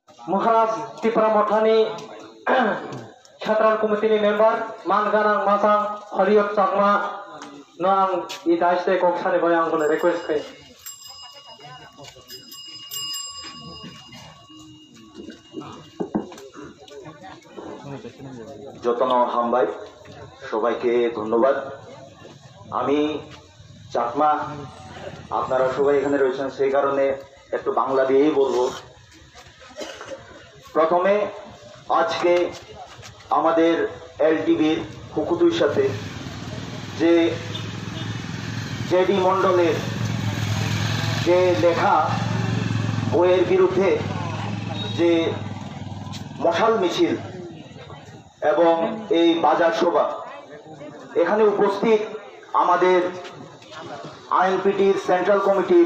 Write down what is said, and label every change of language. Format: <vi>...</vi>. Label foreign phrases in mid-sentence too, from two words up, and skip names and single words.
<trp>Muharas Tipra Mothani Central Committee member Manganang Masang Hariot Chakma Noang Idaiste Koksani Boyangole request kai যতন হামবাই</trp> <bn>সবাইকে ধন্যবাদ। আমি চাকমা, আপনারা সবাই এখানে রয়েছেন সেই কারণে একটু বাংলা দিয়েই বলবো। প্রথমে আজকে আমাদের এলটিভির হুকুতুর সাথে যে জেডি মণ্ডলের যে লেখা বইয়ের বিরুদ্ধে যে মশাল মিছিল এবং এই বাজার সভা, এখানে উপস্থিত আমাদের আইএনপিটির সেন্ট্রাল কমিটির</bn>